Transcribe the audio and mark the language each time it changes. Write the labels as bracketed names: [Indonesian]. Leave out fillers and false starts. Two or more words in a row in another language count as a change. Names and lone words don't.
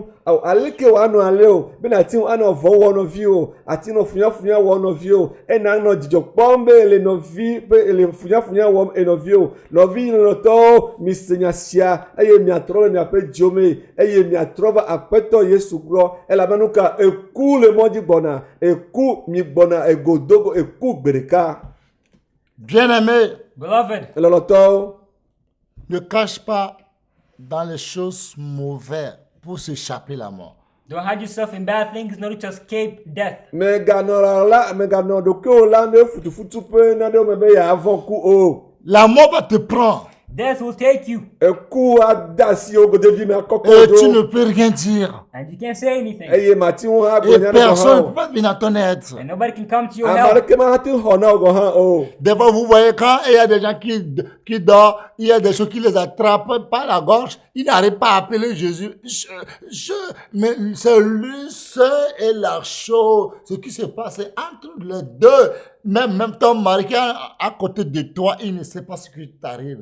[Ewe] Aleke woanɔ ale o be ati anɔ vɔ wɔ nɔvi o, ati nɔ funyafunya wɔ nɔvi o, ena nɔ dzidzɔ kpɔm be ele nɔvi be ele funyafunya wɔm enɔvi o. Nɔvi lɔlɔtɔwo mise nya sia eye miatrɔ le miaƒe dziwo me eye miatrɔ va aƒetɔ Yesu gbɔ elabena nu ka eku le mɔdzi gbɔna, eku mi gbɔna egodogo, eku gbe ɖeka. [French] Bien-aimé, [English] Beloved, [Ewe] Lɔlɔtɔwo, [French] ne cache pas dans les choses mauvaises pour s'échapper la mort. [English] don't hide yourself in bad things in order to escape death. [Ewe] meganɔ ɖokuiwo la ne futufutu ƒe nanewo me be yeavɔ ku o. [French] La mort va te prendre [English] Death will take you [Ewe] Eku ade asi wo godevi me akɔkɔ [French] et tu [Ewe] ɖo. [French] ne peux rien dire. [English] and you can't say anything. [Ewe] Eye mati wo hã [French] Et [Ewe] gblɔ nya ɖe gɔ [French] personne ne [Ewe] hã [French] peut [Ewe] o. [French] pas venir à ton aide. [English] And nobody can come to your [Ewe] Ame [English] help. [Ewe] aɖeke ma hã te xɔ na wo gɔ hã o. [French] Des fois, vous voyez quand il y a des gens qui dorment, il y a des choses qui les attrapent par la gorge, ils n'arrivent pas à appeler Jésus. Mais c'est lui seul et la chose. Ce qui se passe entre les deux. Même ton mari qui est à côté de toi, il ne sait pas ce qui t'arrive.